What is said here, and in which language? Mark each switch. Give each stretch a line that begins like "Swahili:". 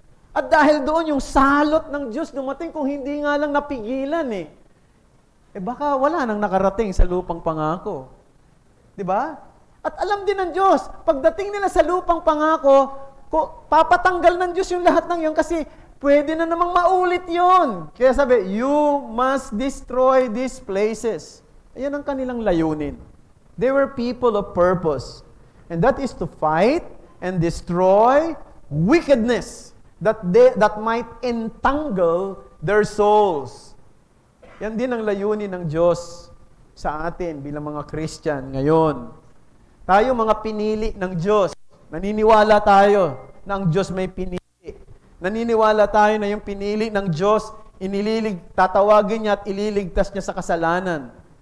Filipino: At dahil doon, yung salot ng Diyos dumating kung hindi nga lang napigilan baka wala nang nakarating sa lupang pangako. Di ba? At alam din ng Diyos, pagdating nila sa lupang pangako, papatanggal ng Diyos yung lahat ng yun kasi pwede na namang maulit yun. Kaya sabi,
English: you must destroy these places.
Filipino: Ayan ang kanilang layunin.
English: They were people of purpose. And that is to fight and destroy wickedness that might entangle their souls.
Filipino: Yan din ang layunin ng Diyos sa atin bilang mga Christian ngayon. Tayo mga pinili ng Diyos. Naniniwala tayo na ang Diyos may pinili. Naniniwala tayo na yung pinili ng Diyos, tatawagin niya at ililigtas niya sa kasalanan.